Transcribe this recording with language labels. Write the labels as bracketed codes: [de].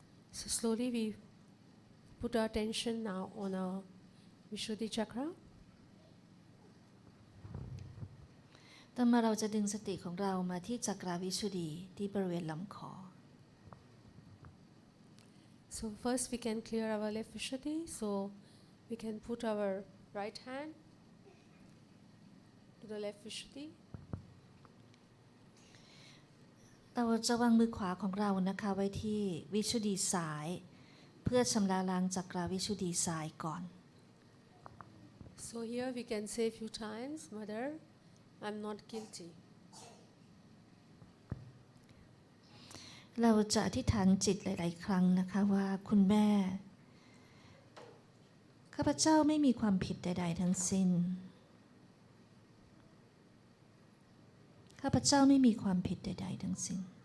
[en] So slowly we put our attention now on our Vishuddhi chakra. [th] ต่อมาเราจะดึงสติของเรามาที่จักราวิสุทธิที่บริเวณลำคอ [en] So first we can clear our left Vishuddhi. So we can put our right hand to the left Vishuddhi. [th] เราจะวางมือขวาของเรานะคะไว้ที่วิชุดีซ้ายเพื่อชำระล้างจักรวิชุดีซ้ายก่อน [en] So here we can say a few times, Mother, I'm not guilty. [th] เราจะอธิษฐานจิตหลายๆครั้งนะคะว่าคุณแม่ข้าพเจ้าไม่มีความผิดใดๆทั้งสิ้นข้าพเจ้าไม่มีความผิดใดๆทั้งสิ้น